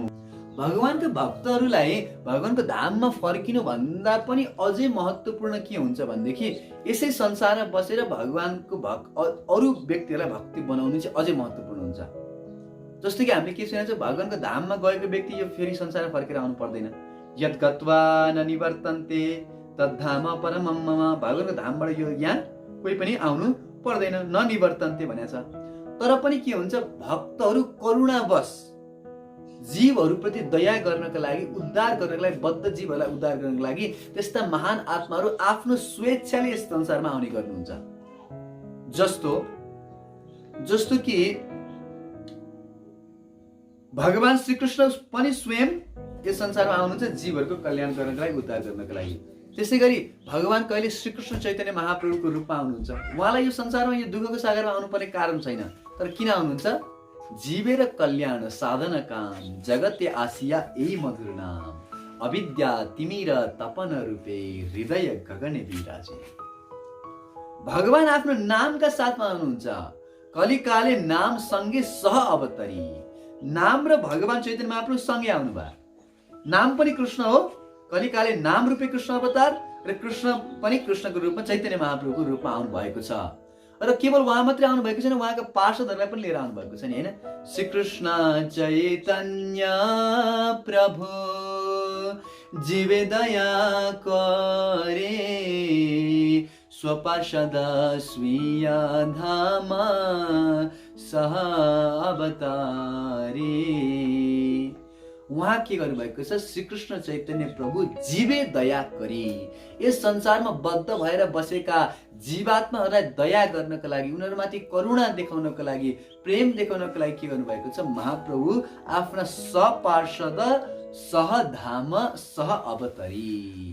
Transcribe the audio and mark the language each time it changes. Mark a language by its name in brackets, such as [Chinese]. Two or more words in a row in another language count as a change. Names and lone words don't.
[Nepali] भगवानका भक्तहरूलाई भगवानको धाममा फर्किनु भन्दा पनि अझै महत्त्वपूर्ण के हुन्छ भनेदेखि यसै संसारमा बसेर भगवानको अरू व्यक्तिहरूलाई भक्ति बनाउनु चाहिँ अझै महत्त्वपूर्ण हुन्छ। जस्तो कि हामीले के सुनेको छ, भगवानको धाममा गएको व्यक्ति यो फेरि संसारमा फर्केर आउनु पर्दैन। [Sanskrit] यत् गत्वा न निवर्तन्ते तद्धाम परमं मम। [Nepali] भगवानको धामबाट यो यहाँ कोही पनि आउनु पर्दैन, [Sanskrit] न निवर्तन्ते [Nepali] भनेको छ। तर पनि के हुन्छ, भक्तहरू करुणावश जीवहरूप्रति दया गर्नका लागि, उद्धार गर्नका लागि, बद्ध जीवहरूलाई उद्धार गर्नका लागि त्यस्ता महान आत्माहरू आफ्नो स्वेच्छाले यस संसारमा आउने गर्नुहुन्छ। जस्तो कि भगवान श्रीकृष्ण पनि स्वयं यस संसारमा आउनुहुन्छ जीवहरूको कल्याण गर्नका लागि, उद्धार गर्नका लागि। त्यसै गरी भगवान कहिले श्रीकृष्ण चैतन्य महाप्रभुको रूपमा आउनुहुन्छ। उहाँलाई यो संसारमा, यो दुःखको सागरमा आउनुपर्ने कारण छैन, तर किन आउनुहुन्छ? [Bangla] জীবের কল্যাণ সাধন কাম জগতে আসিয়া এই মধুর নাম অবিদ্যা তিমির তপন রূপে হৃদয় গগনে বিরাজে। [Nepali] भगवान आफ्नो नामका साथमा आउनुहुन्छ। कलिकाले नाम सँगै सह अवतरी। नाम र भगवान चैतन्य महाप्रभु सँगै आउनुभयो। नाम पनि कृष्ण हो, [Bangla] কলিকালে নাম রূপে কৃষ্ণ অবতার, [Nepali] र कृष्ण पनि कृष्णको रूपमा चैतन्य महाप्रभुको रूपमा आउनु भएको छ। र केवल उहाँ मात्रै आउनु भएको छैन, उहाँका पार्षदहरूलाई पनि लिएर आउनु भएको छ नि, हैन? [Bangla] শ্রী কৃষ্ণ চৈতন্য প্রভু জীবে দয়া করে স্বপার্ষদ স্বীয় ধাম সহ অবতারী। [Nepali] उहाँ के गर्नुभएको छ? [Bangla] শ্রীকৃষ্ণ চৈতন্য প্রভু জীবে দয়া করি। [Nepali] यस संसारमा बद्ध भएर बसेका जीवात्माहरूलाई दया गर्नका लागि, उनीहरूमाथि करुणा देखाउनको लागि, प्रेम देखाउनको लागि के गर्नुभएको छ? महाप्रभु आफ्ना [Bangla] সপার্ষদ সহধাম সহ অবতরি।